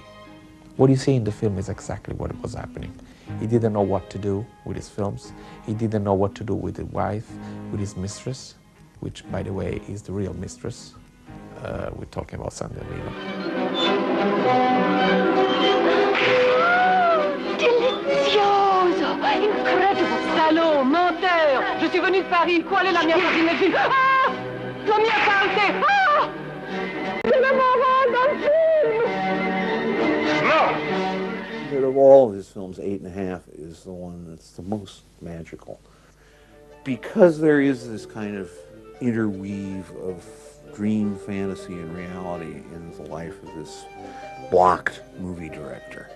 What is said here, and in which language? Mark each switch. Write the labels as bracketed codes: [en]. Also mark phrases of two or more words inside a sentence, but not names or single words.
[en] What you see in the film is exactly what was happening. He didn't know what to do with his films. He didn't know what to do with his wife, with his mistress, which, by the way, is the real mistress. We're talking about Sandra Lila. Delicioso! Incredible! [fr] Salaud! Menteur! Je suis venu de Paris. [it] Qual est la mia parte nel film? Ah! La mia parte! Ah! [fr] C'est la maman dans le film! [en] No! But of all of his films, 8½, is the one that's the most magical. Because there is this kind of interweave of dream, fantasy, and reality in the life of this blocked movie director.